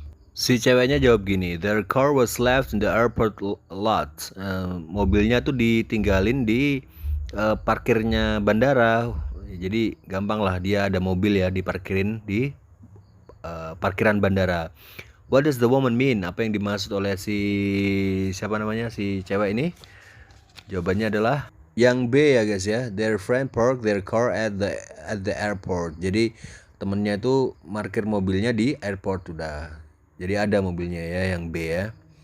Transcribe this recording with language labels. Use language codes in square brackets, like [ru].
[id] Si ceweknya jawab gini, [en] their car was left in the airport lot. [id] Mobilnya tuh ditinggalin di parkirnya bandara. Jadi gampang lah, dia ada mobil ya, diparkirin di parkiran bandara. [en] What does the woman mean? [id] Apa yang dimaksud oleh si cewek ini? Jawabannya adalah yang B ya guys ya. [en] Their friend parked their car at the airport. [id] Jadi temennya itu parkir mobilnya di airport udah. Jadi ada mobilnya ya, yang B ya.